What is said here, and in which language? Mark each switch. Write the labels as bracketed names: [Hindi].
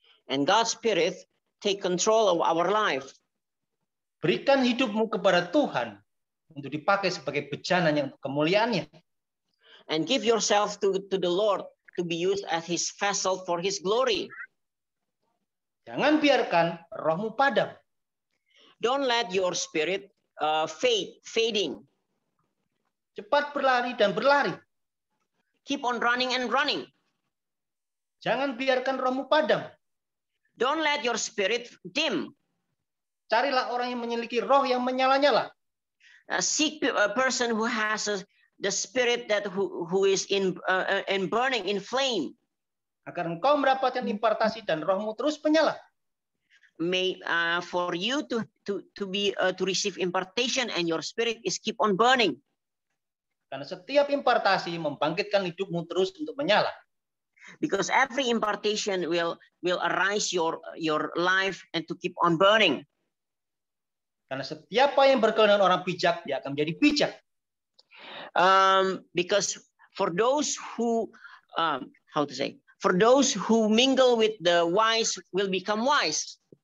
[English] And God's spirit take control of our life. [Indonesian] Berikan hidupmu kepada Tuhan untuk dipakai sebagai bejananya untuk kemuliaannya. [English] And give yourself to the Lord to be used as His vessel for His glory. [Indonesian] Jangan biarkan rohmu padam. [English] Don't let your spirit fading. [Indonesian] Cepat berlari dan berlari. [English] Keep on running and running. [Indonesian] Jangan biarkan rohmu padam. [English] Don't let your spirit dim. [Indonesian] Carilah orang yang memiliki roh yang menyala-nyala. [English] Seek a person who has the spirit that who is in burning in flame. [Indonesian] Agar engkau mendapatkan impartasi dan rohmu terus menyala. [English] May for you to receive impartation and your spirit is keep on burning. [Indonesian] Karena setiap impartasi membangkitkan hidupmu terus untuk menyala. [English] Because every impartation will arise your life and to keep on burning. [Indonesian] Karena setiap yang bergaul dengan orang bijak, dia akan menjadi bijak. [English] Because for those who for those who mingle with the wise will become wise.